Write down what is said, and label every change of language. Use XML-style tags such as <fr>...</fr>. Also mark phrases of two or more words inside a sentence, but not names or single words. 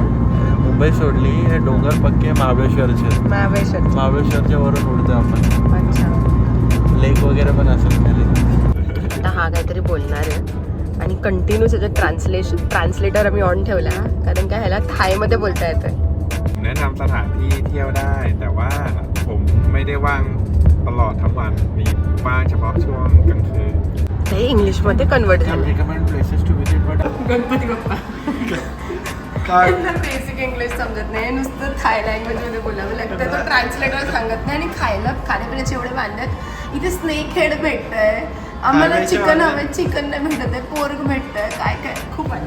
<mr>मुंबई सोडली हे डोंगर पक्के महाबळेश्वरचे. महाबळेश्वरच्या वरून उडतो आपण. अच्छा. लेक वगैरे पण असेल खाली. आता हा काहीतरी बोलणार आहे आणि कंटिन्यू त्याचं ट्रान्सलेटर आम्ही ऑन ठेवला कारण काय ह्याला थायमध्ये बोलता येतं.</mr> <th>แนะนำสถานที่เที่ยวได้แต่ว่าผมไม่ได้ว่างตลอดทั้งวันมีว่างเฉพาะช่วงกลางคืน</th> <mr>ते इंग्लिशमध्ये कन्वर्ट झालं.</mr> <en>Recommend places to visit, but</en> <mr>गणपती बाप्पा. काय</mr> <en>basic English</en> <mr>समजत नाही नुसतं</mr> <en>Thai language</en> <mr>मध्ये बोलावं लागतं. तो ट्रान्सलेटर सांगत नाही आणि खाण्यापिण्याचे एवढे वांद्यात इथे</mr> <en>snake head</en> <mr>भेटतंय आम्हाला. चिकन हवं चिकन नाही भेटत आहे. पोर्क भेटतंय काय काय खूप आहे.</mr>